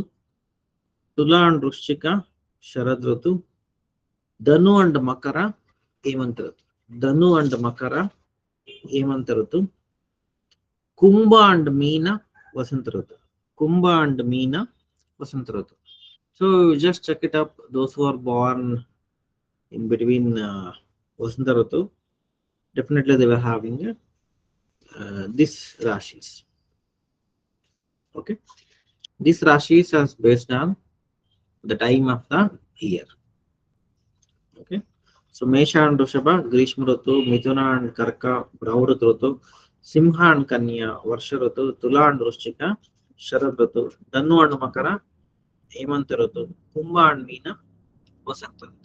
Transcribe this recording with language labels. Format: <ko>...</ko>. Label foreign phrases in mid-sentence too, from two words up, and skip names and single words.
<en>Tula and Rushika, Sharad Rutu. Danu and Makara, Hemant Rutu. Danu and Makara, Hemant Rutu. Kumbha and Meena, Vasant Rutu. Kumbha and Meena, Vasant Rutu. So just check it up. Those who are born in between Vasanta Rutu, definitely they were having this Rashis. Okay. This Rashis is based on the time of the year. Okay. So Mesha and Rushabha, Grishma Rutu, Mithuna and Karka, Pravrut Rutu, Simha and Kanya, Varsha Rutu, Tula and Rushika, Sharad Rutu, Danu and Makara, Hemant Rutu, Kumbha and Meena, Vasant Rutu.</en>